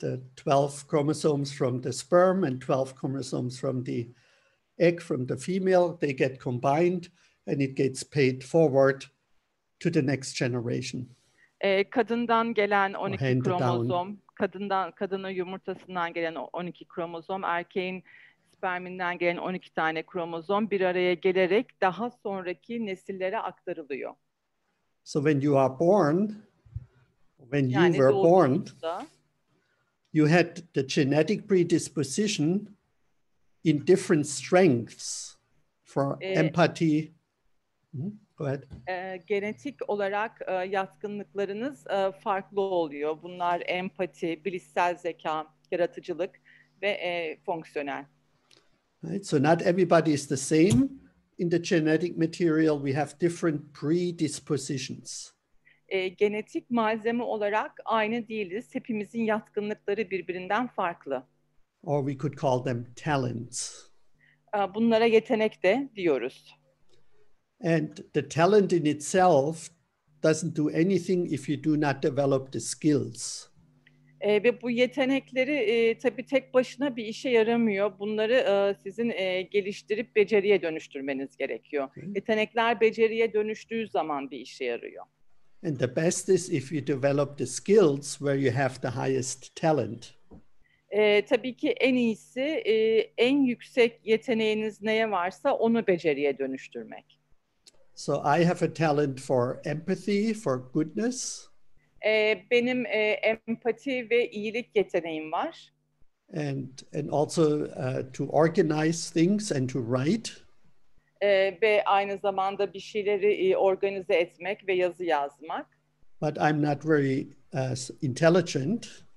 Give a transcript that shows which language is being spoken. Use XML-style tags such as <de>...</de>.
<en>The 12 chromosomes from the sperm and 12 chromosomes from the egg from the female, they get combined and it gets paid forward to the next generation.</en> <tr>Kadından gelen 12</tr> <en>handed</en> <tr>kromozom, kadının yumurtasından gelen 12 kromozom, erkeğin sperminden gelen 12 tane kromozom bir araya gelerek daha sonraki nesillere aktarılıyor.</tr> <en>So when you are born, when you</en> <tr>Yani</tr> <en>were born,</en> <tr>doğduğunuzda</tr> <en>you had the genetic predisposition in different strengths for empathy. Go ahead.</en> <tr>Genetik olarak yatkınlıklarınız farklı oluyor. Bunlar empati, bilişsel zeka, yaratıcılık ve fonksiyonel.</tr> <en>Right? So not everybody is the same, in the genetic material, we have different predispositions.</en> <tr>Genetik malzeme olarak aynı değiliz. Hepimizin yatkınlıkları birbirinden farklı.</tr> <en>Or we could call them talents.</en> <tr>Bunlara yetenek de diyoruz.</tr> <en>And the talent in itself doesn't do anything if you do not develop the skills.</en> <tr>Ve bu yetenekleri tabii tek başına bir işe yaramıyor. Bunları sizin geliştirip beceriye dönüştürmeniz gerekiyor. Yetenekler beceriye dönüştüğü zaman bir işe yarıyor.</tr> <en>And the best is if you develop the skills where you have the highest talent.</en> <tr>Tabii ki en iyisi en yüksek yeteneğiniz neye varsa onu beceriye dönüştürmek.</tr> <en>So I have a talent for empathy, for goodness.</en> <tr>Benim empati ve iyilik yeteneğim var.</tr> <en>And also to organize things and to write.</en> <tr>Ve aynı zamanda bir şeyleri organize etmek ve yazı yazmak.</tr> <en>But I'm not very intelligent.</en>